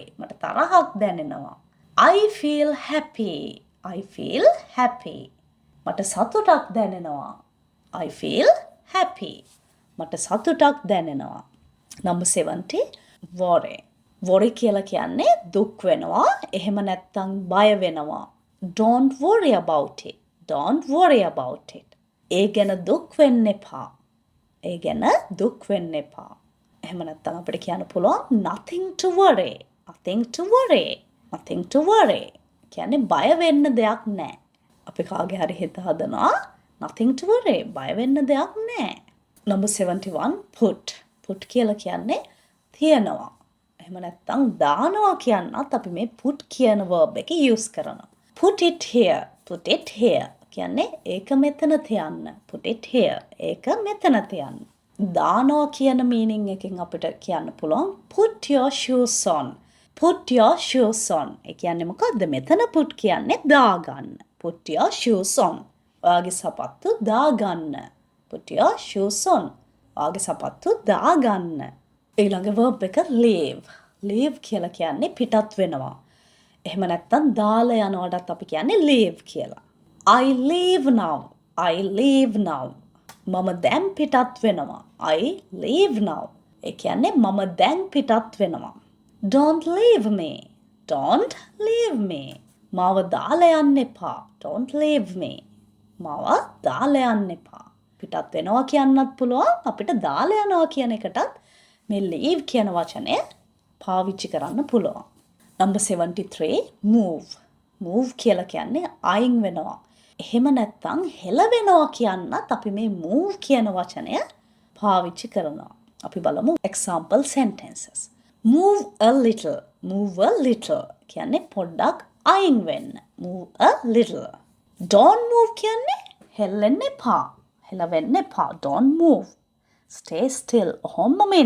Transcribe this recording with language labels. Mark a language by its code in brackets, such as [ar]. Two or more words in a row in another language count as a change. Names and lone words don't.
[si] මට තරහක් දැනෙනවා. [en] I feel happy. I feel happy. [si] මට සතුටක් දැනෙනවා. [en] I feel happy. [si] මට සතුටක් දැනෙනවා. [en] Number 70 worry. [si] worry කියලා කියන්නේ දුක් වෙනවා. එහෙම නැත්නම් බය වෙනවා. [en] Don't worry about it. Don't worry about it. [si] ඒ ගැන දුක් වෙන්න එපා. ඒ ගැන දුක් වෙන්න එපා. එහෙම නැත්නම් අපිට කියන්න පුළුවන් [en] nothing to worry. nothing to worry. nothing to worry. [si] කියන්නේ බය වෙන්න දෙයක් නැහැ. අපි කාගේ හරි හිත හදනවා [en] nothing to worry. [si] බය වෙන්න දෙයක් නැහැ. [en] Number 71 put. [si] put කියලා කියන්නේ තියනවා. එහෙම නැත්නම් දානවා කියනත් අපි මේ put කියන verb එක use කරනවා. [en] Put it here. Put it here. [si] කියන්නේ ඒක මෙතන තියන්න. [en] Put it here. [si] ඒක මෙතන තියන්න. දානවා කියන meaning එකෙන් අපිට කියන්න පුළුවන් [en] put your shoes on. Put your shoes on. [si] ඒ කියන්නේ මොකද්ද? මෙතන put කියන්නේ දාගන්න. [en] Put your shoes on. [si] ඔයාගේ සපත්තු දාගන්න. [en] Put your shoes on. [si] ඔයාගේ සපත්තු දාගන්න. ඊළඟ verb එක leave. leave කියලා කියන්නේ පිටත් වෙනවා. එහෙම නැත්නම් දාලා යනවටත් අපි කියන්නේ leave කියලා. [en] I leave now. I leave now. [si] මම දැන් පිටත් වෙනවා. [en] I leave now. [si] ඒ කියන්නේ මම දැන් පිටත් වෙනවා. [en] Don't leave me. Don't leave me. [si] මාව දාලා යන්න එපා. [en] Don't leave me. [si] මාව දාලා යන්න එපා. පිටත් වෙනවා කියන්නත් පුළුවන්. අපිට දාලා යනවා කියන එකටත් මේ leave කියන වචනය පාවිච්චි කරන්න පුළුවන්. [en] Number 73 move. [si] move කියලා කියන්නේ අයින් වෙනවා. එහෙම නැත්නම් හෙලවෙනවා කියන්නත් අපි මේ move කියන වචනය පාවිච්චි කරනවා. අපි බලමු [en] example sentences. Move a little. Move a little. [si] කියන්නේ පොඩ්ඩක් අයින් වෙන්න. [en] Move a little. Don't move [si] කියන්නේ හෙල්ලෙන්න එපා. හෙලවෙන්න එපා. [en] Don't move. Stay still. [si] ඔහොමම ඉන්න.